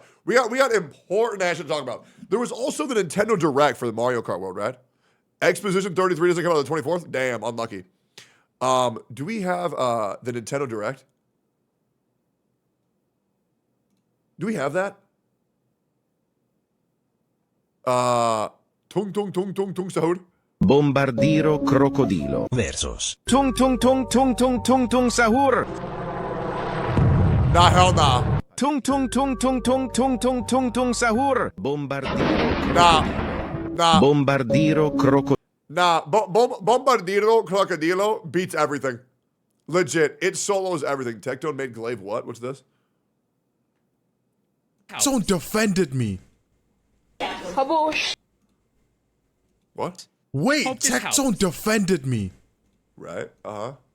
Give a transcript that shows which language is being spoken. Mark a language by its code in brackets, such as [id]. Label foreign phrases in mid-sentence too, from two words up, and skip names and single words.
[en] We got important action to talk about. There was also the Nintendo Direct for the Mario Kart World, right? Exposition 33 doesn't come out on the 24th? Damn, unlucky. Do we have the Nintendo Direct? Do we have that? Tung sahur. Bombardiro crocodilo versus tung sahur. Nah, hell nah. Tung sahur. Bombardiro. Nah. Bombardiro crocodilo. Nah, Bombardiro Crocodilo beats everything. Legit. It solos everything. Tectone made Glaive what? What's this? Someone defended me. What? Wait, Tectone defended me. Right, uh-huh.